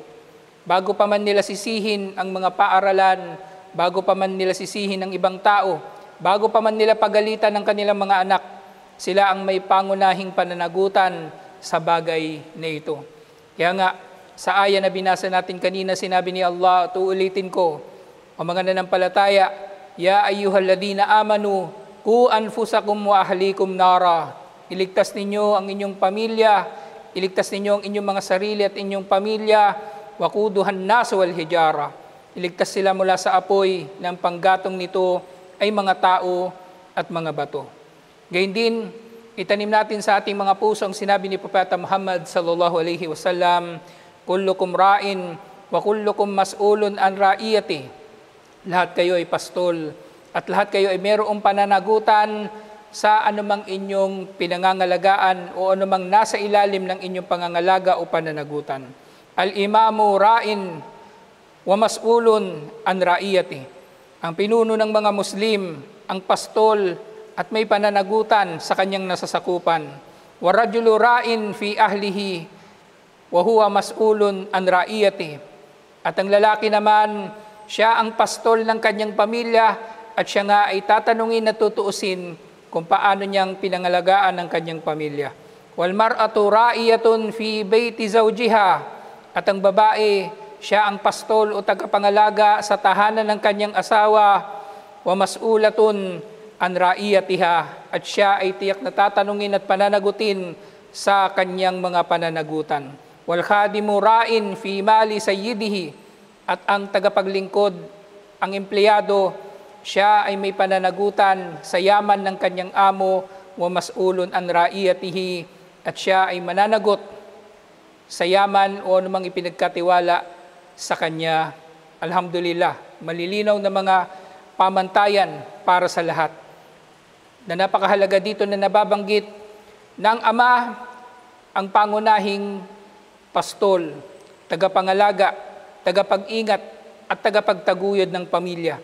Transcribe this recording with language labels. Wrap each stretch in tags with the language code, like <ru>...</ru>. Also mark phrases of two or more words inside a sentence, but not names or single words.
<tl>Bago pa man nila sisihin ang mga paaralan, bago pa man nila sisihin ang ibang tao, bago pa man nila pagalitan ng kanilang mga anak, sila ang may pangunahing pananagutan sa bagay na ito. Kaya nga, sa aya na binasa natin kanina, sinabi ni Allah, uulitin ko, o mga nanampalataya,</tl> <ar>يا أيها الذين آمنوا قوا أنفسكم وأهليكم نارا.</ar> <tl>Iligtas ninyo ang inyong pamilya, iligtas ninyo ang inyong mga sarili at inyong pamilya,</tl> <ar>وقودها الناس والحجارة.</ar> <tl>Iligtas sila mula sa apoy ng panggatong nito ay mga tao at mga bato. Gayun din, itanim natin sa ating mga puso ang sinabi ni Propeta Muhammad</tl> <ar>صلى الله عليه وسلم كلكم راع وكلكم مسؤول عن رعيته.</ar> <tl>Lahat kayo ay pastol at lahat kayo ay mayroong pananagutan sa anumang inyong pinangangalagaan o anumang nasa ilalim ng inyong pangangalaga o pananagutan.</tl> <ar>الإمام راع ومسؤول عن رعيته.</ar> <tl>Ang pinuno ng mga Muslim, ang pastol at may pananagutan sa kanyang nasasakupan.</tl> <ar>والرجل راع في أهله وهو مسؤول عن رعيته.</ar> <tl>At ang lalaki naman, siya ang pastol ng kanyang pamilya at siya nga ay tatanungin at tutuusin kung paano niyang pinangalagaan ng kanyang pamilya.</tl> <ar>والمرأة راعية في بيت زوجها.</ar> <tl>At ang babae, siya ang pastol o tagapangalaga sa tahanan ng kanyang asawa.</tl> <ar>ومسؤولة عن رعيتها.</ar> <tl>At siya ay tiyak na tatanungin at pananagutin sa kanyang mga pananagutan.</tl> <ar>والخادم راع في مال سيده.</ar> <tl>At ang tagapaglingkod, ang empleyado, siya ay may pananagutan sa yaman ng kanyang amo.</tl> <ar>ومسؤول عن رعيته.</ar> <tl>At siya ay mananagot sa yaman o anumang ipinagkatiwala sa kanya. Alhamdulillah, malilinaw na mga pamantayan para sa lahat. Na napakahalaga dito na nababanggit na ang ama ang pangunahing pastol, tagapangalaga, tagapag-ingat at tagapagtaguyod ng pamilya.</tl>